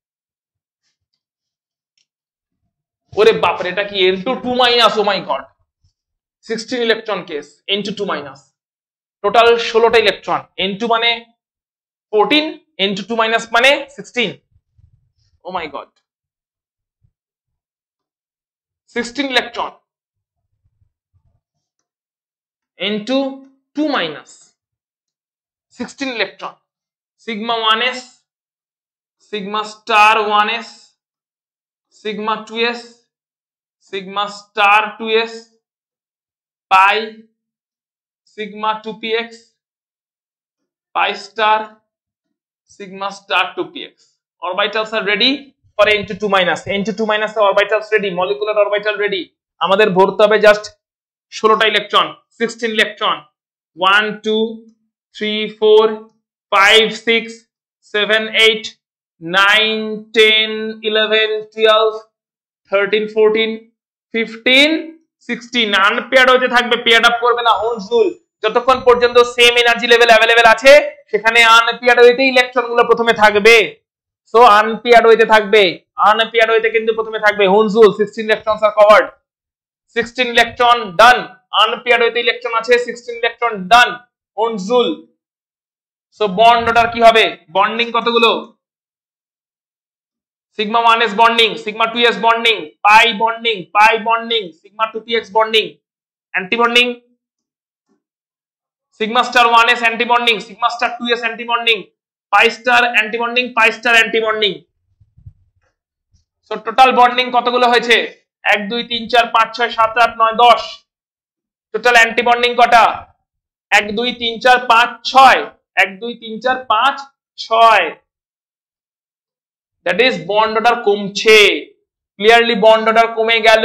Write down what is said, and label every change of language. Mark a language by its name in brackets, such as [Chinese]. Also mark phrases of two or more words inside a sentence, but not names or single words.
[Bangla] ওরে বাপরে, এটা কি N2 2 মাইনাস, [English] oh my god, [Bangla] 16 ইলেকট্রন কেস, N2 2 মাইনাস, টোটাল 16টা ইলেকট্রন, N2 মানে 14, N2 2 মাইনাস মানে 16, [English] oh my god, 16 electron into 2 minus 16 electron, sigma 1s, sigma star 1s, sigma 2s, sigma star 2s, pi, sigma 2px, pi star, sigma star 2px. Orbitals are ready for n to 2 minus. n to 2 minus orbitals ready, molecular orbital ready. [Bangla] আমাদের ভরতে হবে জাস্ট 16টা ইলেকট্রন, 16 ইলেকট্রন, 1 2 3 4 5 6 7 8 9 10 11 12 13 14 15 16 আনপেয়ার্ড হতে থাকবে, [English] paired up [Bangla] করবে না। [English] Hund's rule, [Bangla] যতক্ষণ পর্যন্ত [English] same energy level available [Bangla] আছে সেখানে আনপেয়ার্ড হইতে ইলেকট্রন গুলো প্রথমে থাকবে। সো আনপেয়ার্ড হইতে থাকবে, আনপেয়ার্ড হইতে কিন্তু প্রথমে থাকবে। [English] Hund's rule, [Bangla] 16 [English] electrons are covered, [Bangla] 16 [English] electron done, [Bangla] আনপেয়ার্ড হইতে ইলেকট্রন আছে, 16 [English] electron done, Hund's rule. [Bangla] সো [English] bond order [Bangla] কি হবে? বন্ডিং কতগুলো? [English] sigma 1s bonding, sigma 2s bonding, pi bonding, pi bonding, sigma 2px bonding, anti bonding, sigma star 1s anti bonding, sigma star 2s anti bonding, pi star anti bonding, pi star anti bonding. [Bangla] সো [English] total bonding [Bangla] কতগুলো হয়েছে? 1 2 3 4 5 6 7 8 9 10। [English] total anti bonding [Bangla] কটা? 1 2 3 4 5 6, 1 2 3 4 5 6। [English] that is bond order [Bangla] কমছে, [English] clearly bond order [Bangla] কমে গেল।